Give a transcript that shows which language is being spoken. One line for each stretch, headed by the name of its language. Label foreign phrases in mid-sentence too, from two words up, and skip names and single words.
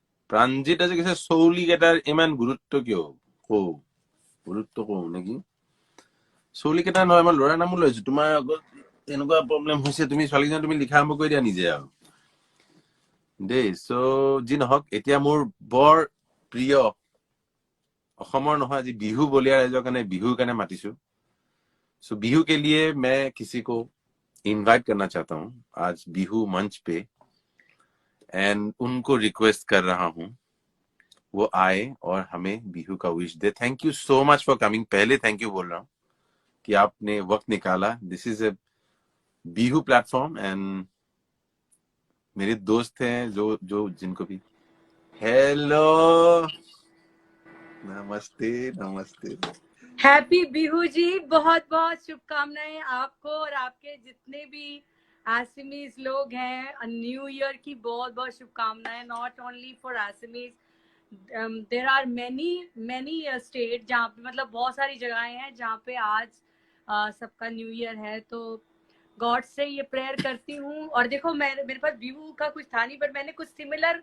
Assamese: প্ৰাঞ্জিত আজি কৈছে চৌলি কেইটাৰ ইমান গুৰুত্ব কিয় গুৰুত্ব কওঁ নেকি চৌলি কেইটা নহয় মই ল'ৰাৰ নামো লৈছো তোমাৰ আগত এনেকুৱা প্ৰব্লেম হৈছে তুমি ছোৱালীজনী তুমি লিখা আৰম্ভ কৰি দিয়া নিজে আৰু দেই চ' যি নহওক এতিয়া মোৰ বৰ প্ৰিয় অসমৰ নহয় আজি বিহু বলিয়া ৰাইজৰ কাৰণে বিহুৰ কাৰণে মাতিছো
Hindi: सो बिहू के लिए मैं किसी को इनवाइट करना चाहता हूँ आज बिहू मंच पे एंड उनको रिक्वेस्ट कर रहा हूँ वो आए और हमें बिहू का विश दे
English: thank you so much for coming
Hindi: पहले
English: thank you
Hindi: बोल रहा हूँ कि आपने वक्त निकाला
English: this is a Bihu platform and
Hindi: मेरे दोस्त हैं जो जो जिनको भी हेलो नमस्ते नमस्ते हैप्पी बिहू जी बहुत बहुत शुभकामनाएं आपको और आपके जितने भी आसमीज लोग हैं
English: new year
Hindi: की बहुत बहुत शुभकामनाएं
English: not only for Assamese there are many state
Hindi: जहाँ पे मतलब बहुत सारी जगहें हैं जहाँ पे आज सबका
English: new year
Hindi: है तो गॉड से ये प्रेयर करती हूँ और देखो मेरे पास बिहू का कुछ था नहीं पर मैंने कुछ सिमिलर